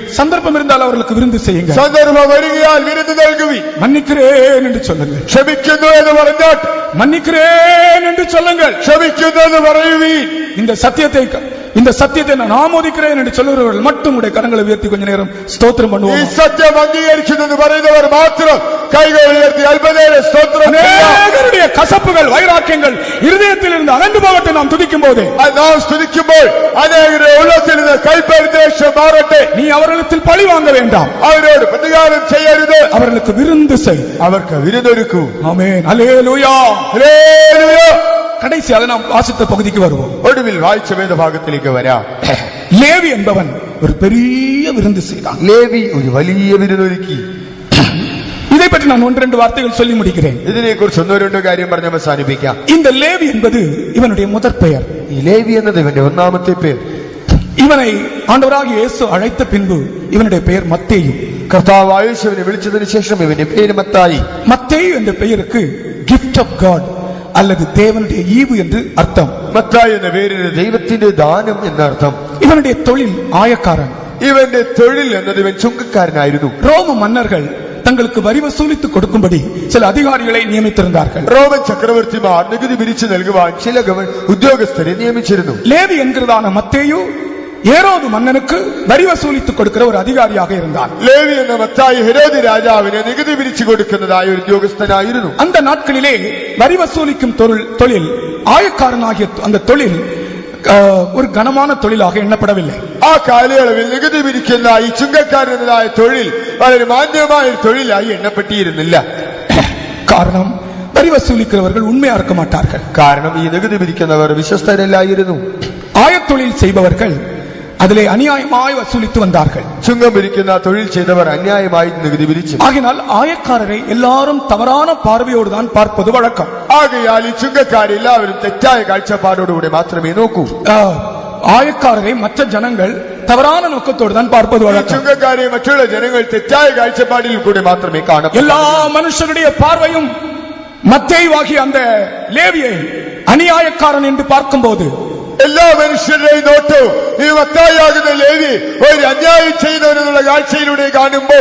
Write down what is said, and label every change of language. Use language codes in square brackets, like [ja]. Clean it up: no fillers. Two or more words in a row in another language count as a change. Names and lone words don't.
[ta] சந்தர்ப்பம் இருந்தால் அவர்களுக்கு விருந்து செய்யுங்க. [ml] സന്ദർഭം വരികയാൽ വിരുന്ന് നൽകുവിൻ. [ta] மன்னிக்கிறேன் என்று சொல்லுங்கள். [ml] ക്ഷമിക്കുന്നു എന്ന് പറഞ്ഞാൽ [ta] மன்னிக்கிறேன் என்று சொல்லுங்கள். [ml] ക്ഷമിക്കുന്നു എന്ന് പറയുവിൻ. [ta] இந்த சத்தியத்தை நான் ஆமோதிக்கிறேன் என்று சொல்லுகிறவர்கள் மட்டும் உடைய [ml] കരങ്ങളെ ഉയർത്തി [ta] கொஞ்ச நேரம் സ്തോത്രം [ml] ഈ [ta] பண்ணுவோம். [ml] സത്യം അംഗീകരിക്കുന്നു പറയുന്നവർ മാത്രം കൈകൾ ഉയർത്തി അല്പനേരം സ്തോത്രം ചെയ്യാം. [ta] அநேகருடைய கசப்புகள், வைராக்கியங்கள் இருதயத்தில் இருந்து அகன்று போகட்டும். நாம் துதிக்கும் போது [ml] നാം സ്തുതിക്കുമ്പോൾ അനേകരുടെ ഉള്ളത്തിൽ നിന്ന് കൈപ്പരിദേശം മാറട്ടെ. [ta] நீ அவர்களிடத்தில் பழி வாங்க வேண்டாம், [ml] അവരോട് പ്രതികാരം ചെയ്യരുത്, [ta] அவர்களுக்கு விருந்து செய். [ml] അവർക്ക് വിരുന്നൊരുക്കൂ. [ta] ஆமென், அல்லேலூயா. [ml] ഹല്ലേലൂയ. [ta] கடைசியாக நாம் வாசித்த பகுதிக்கு வருவோம். [ml] ഒടുവിൽ വായിച്ച വേദഭാഗത്തിലേക്ക് വരാം. [ta] லேவி என்பவன் ஒரு பெரிய விருந்து செய்தான். [ml] ലേവി ഒരു വലിയ വിരുന്നൊരുക്കി. [ta] இதை பற்றி நான் ஒன்று ரெண்டு வார்த்தைகள் சொல்லி முடிக்கிறேன். [ml] ഇതിനെക്കുറിച്ച് ഒന്നോ രണ്ടോ കാര്യം പറഞ്ഞ് അവസാനിപ്പിക്കാം. [ta] இந்த லேவி என்பது இவனுடைய முதற் பெயர். [ml] ഈ ലേവി എന്നത് ഇവന്റെ ഒന്നാമത്തെ പേർ. [ta] இவனை ஆண்டவராகிய இயேசு அழைத்த பின்பு இவனுடைய பெயர் மத்தேயு. [ml] കർത്താവ് യേശുവിനെ വിളിച്ചതിന് ശേഷം ഇവന്റെ പേര് മത്തായി. [ta] மத்தேயு என்ற பெயருக்கு [en] gift of God [ta] அல்லது தேவனுடைய ஈவு என்று அர்த்தம். [ml] മത്തായി എന്ന പേരിന് ദൈവത്തിന്റെ ദാനം എന്നർത്ഥം. [ta] இவனுடைய தொழில் ஆயக்காரன். [ml] ഇവന്റെ തൊഴിൽ എന്നത് ഇവൻ ചുങ്കക്കാരനായിരുന്നു. [ta] ரோம மன்னர்கள் தங்களுக்கு வரி வசூலித்து கொடுக்கும்படி சில அதிகாரிகளை நியமித்திருந்தார்கள். [ml] റോമൻ ചക്രവർത്തിമാർ നികുതി പിരിച്ചു നൽകുവാൻ ചില ഉദ്യോഗസ്ഥരെ നിയമിച്ചിരുന്നു. [ta] லேவி என்கிறதான மத்தேயு ஏரோது மன்னனுக்கு வரி வசூலித்து கொடுக்கிற ஒரு அதிகாரியாக இருந்தான். [ml] ലേവി എന്ന മത്തായി ഹെരോദ് രാജാവിന് നികുതി പിരിച്ചു കൊടുക്കുന്നതായ ഒരു ഉദ്യോഗസ്ഥനായിരുന്നു. [ta] அந்த നാட்களிலே வரி வசூலிக்கும் தொழில் ஆயக்காரனாகிய அந்த தொழில் ஒரு கனமான தொழிலாக எண்ணப்படவில்லை. [ml] ആ കാലയളവിൽ നികുതി പിരിക്കുന്ന ഈ ചുങ്കക്കാരനായ തൊഴിൽ വളരെ മാന്യമായ ഒരു തൊഴിലായി എണ്ണപ്പെട്ടിരുന്നില്ല. [ta] காரணம், வரி வசூலிக்கிறவர்கள் உண்மையா இருக்க மாட்டார்கள். [ml] കാരണം ഈ നികുതി പിരിക്കുന്നവർ വിശ്വസ്തരല്ലായിരുന്നു. [ta] ஆயத்தொழில் செய்பவர்கள் அதிலே அநியாயமாய் வசூலித்து வந்தார்கள். [ml] ചുങ്കം പിരിക്കുന്ന തൊഴിൽ ചെയ്തവർ അന്യായമായി നികുതി പിരിച്ചു. [ta] ஆகினால் ஆயக்காரரை எல்லாரும் தவறான பார்வையோடு தான் பார்ப்பது வழக்கம். [ml] ആകയാൽ ഈ ചുങ്കക്കാർ എല്ലാവരും തെറ്റായ കാഴ്ചപ്പാടോടുകൂടി മാത്രമേ നോക്കൂ. [ta] ஆயக்காரரை மற்ற ஜனங்கள் தவறான நோக்கத்தோடு தான் பார்ப்பது [ml] ഈ [ta] வழக்கம். [ml] ചുങ്കക്കാരെ മറ്റുള്ള ജനങ്ങൾ തെറ്റായ കാഴ്ചപ്പാടിൽ കൂടി മാത്രമേ കാണൂ. [ta] எல்லா மனுஷருடைய பார்வையும் மத்தேயுவாகிய அந்த லேவியை அநியாயக்காரன் என்று பார்க்கும்போது [ml] എല്ലാ മനുഷ്യരുടെയും നോട്ടവും ഈ മത്തായിയാകുന്ന ലേവി ഒരു അന്യായം ചെയ്യുന്നവരെന്നുള്ള കാഴ്ചയിലൂടെ കാണുമ്പോൾ